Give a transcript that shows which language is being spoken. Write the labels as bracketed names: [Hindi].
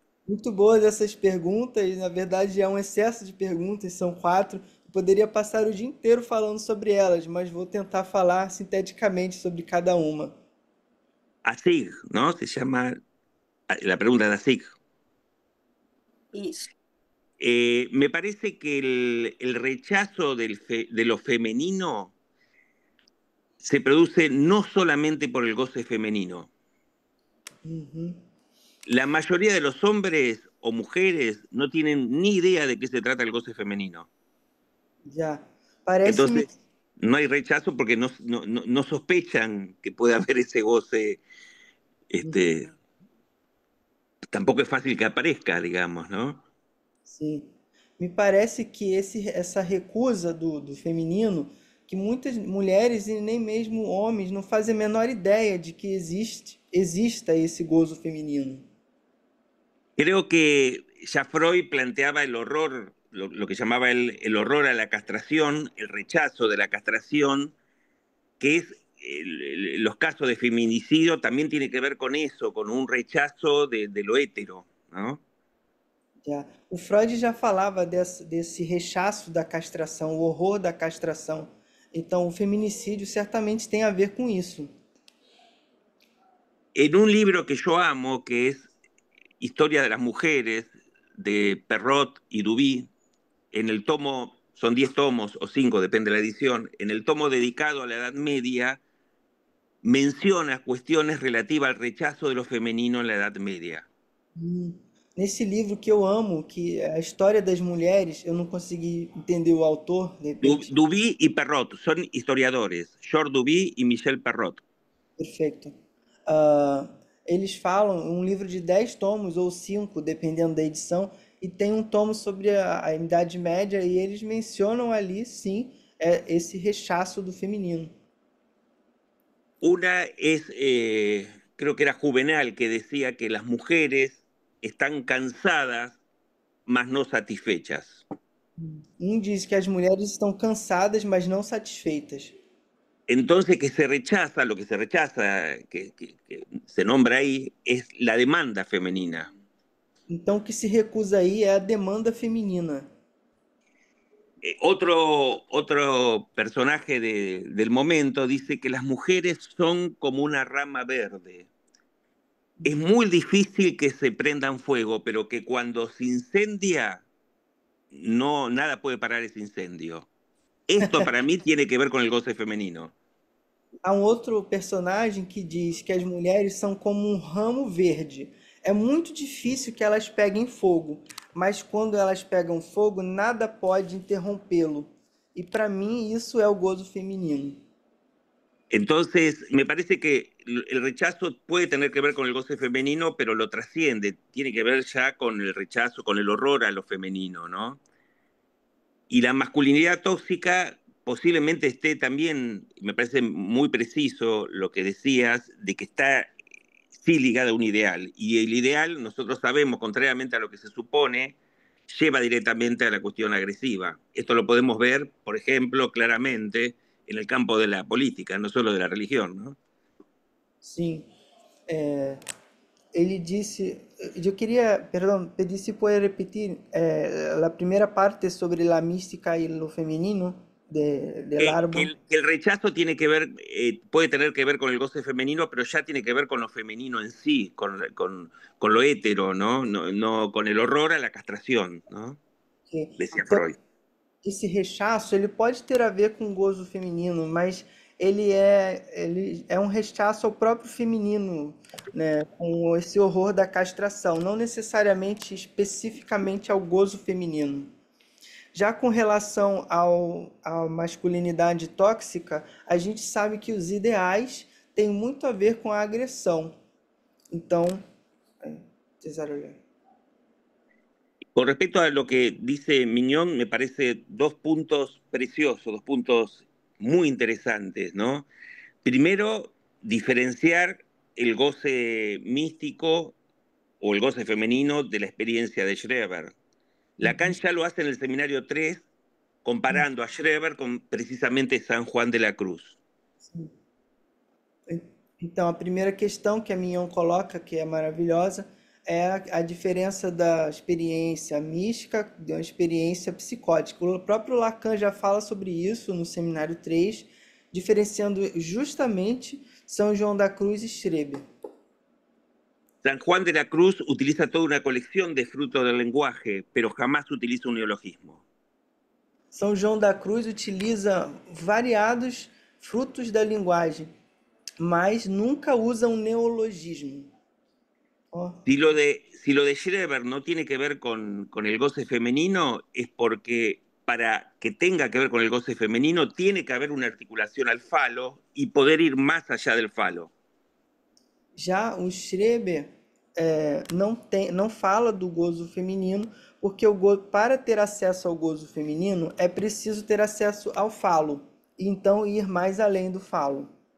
[Portuguese] Muito boas essas perguntas, na verdade é um excesso de perguntas, são 4. Poderia passar o dia inteiro falando sobre elas, mas vou tentar falar sinteticamente sobre cada uma. [Spanish] A SIG, ¿no? Se llama la pregunta da SIG. [Portuguese] Isso. [Spanish] Me parece que el rechazo de lo femenino se produce no solamente por el goce femenino. La mayoría de los hombres o mujeres no tienen ni idea de qué se trata el goce femenino. Ya, parece. Entonces, no hay rechazo porque no sospechan que puede haber ese goce. Tampoco es fácil que aparezca, digamos, ¿no? [Portuguese] Sim. Me parece que essa recusa do feminino, que muitas mulheres e nem mesmo homens não fazem a menor ideia de que exista esse gozo feminino. [Spanish] Creo que ya Freud planteaba el horror, lo que llamaba el horror a la castración, el rechazo de la castración, que es los casos de feminicidio también tiene que ver con eso, con un rechazo de lo hétero, ¿no? [Portuguese] O Freud já falava desse rechaço da castração, o horror da castração. Então, o feminicídio certamente tem a ver com isso. [Spanish] En un libro que yo amo, que es Historia de las Mujeres, de Perrot y Duby, en el tomo, son 10 tomos o 5, depende de la edición, en el tomo dedicado a la Edad Media, menciona cuestiones relativas al rechazo de lo femenino en la Edad Media. [Portuguese] Nesse livro que eu amo, que é a história das mulheres, eu não consegui entender o autor, de repente. [Spanish] Duby y Perrot son historiadores, Georges Duby y Michel Perrot. [Portuguese] Perfeito. Eles falam um livro de 10 tomos ou 5, dependendo da edição, e tem um tomo sobre a Idade Média, e eles mencionam ali, sim, esse rechaço do feminino. [Spanish] Una es, creo que era Juvenal, que decía que las mujeres están cansadas, mas no satisfechas. [Portuguese] Diz que as mulheres estão cansadas, mas não satisfeitas. [Spanish] Entonces, que se rechaza, lo que se rechaza, que se nombra ahí, es la demanda femenina. [Portuguese] Então, o que se recusa aí é a demanda feminina. [Spanish] Otro personaje del momento dice que las mujeres son como una rama verde. Es muy difícil que se prendan fuego, pero que cuando se incendia, no, nada puede parar ese incendio. Esto para mí tiene que ver con el goce femenino. [Portuguese] Há outro personagem que diz que as mulheres são como um ramo verde. É muito difícil que elas peguem fogo, mas quando elas pegam fogo, nada pode interrompê-lo. E para mim isso é o gozo feminino. [Spanish] Entonces, me parece que el rechazo puede tener que ver con el goce femenino, pero lo trasciende, tiene que ver ya con el rechazo, con el horror a lo femenino, ¿no? Y la masculinidad tóxica posiblemente esté también, me parece muy preciso lo que decías, de que está sí ligada a un ideal. Y el ideal, nosotros sabemos, contrariamente a lo que se supone, lleva directamente a la cuestión agresiva. Esto lo podemos ver, por ejemplo, claramente en el campo de la política, no solo de la religión, ¿no? [Portuguese] Sim. Ele disse... Eu queria, perdão, pedir se pode repetir a primeira parte sobre a mística e o feminino [Spanish] del árbol. El rechazo tiene que ver, puede tener que ver con el goce femenino, pero ya tiene que ver con lo femenino en sí, con lo hétero, ¿no? No con el horror a la castración, ¿no? Decía Freud. [Portuguese] Esse rechaço, ele pode ter a ver com o gozo feminino, mas ele é um rechaço ao próprio feminino, né? Com esse horror da castração, não necessariamente especificamente ao gozo feminino. Já com relação à masculinidade tóxica, a gente sabe que os ideais têm muito a ver com a agressão. Então, César. [Spanish] Con respecto a lo que dice Mignon, me parece dos puntos preciosos, dos puntos muy interesantes, ¿no? Primero, diferenciar el goce místico o el goce femenino de la experiencia de Schreber. Lacan ya lo hace en el Seminario 3, comparando a Schreber con precisamente San Juan de la Cruz. [Portuguese] Então, a primeira questão que a Mignon coloca, que é maravilhosa, é a diferença da experiência mística de uma experiência psicótica. O próprio Lacan já fala sobre isso no Seminário 3, diferenciando justamente São João da Cruz e Schreber. [Spanish] San Juan de la Cruz utiliza toda una colección de frutos del lenguaje, pero jamás utiliza un neologismo. [Portuguese] São João da Cruz utiliza variados frutos da linguagem, mas nunca usa um neologismo. [Spanish] Si lo de Schreber no tiene que ver con el goce femenino, es porque para que tenga que ver con el goce femenino tiene que haber una articulación al falo y poder ir más allá del falo. [Portuguese] Já o Schreber não fala do gozo feminino, porque para ter acesso ao gozo feminino é preciso ter acesso ao falo. e então ir mais além do falo.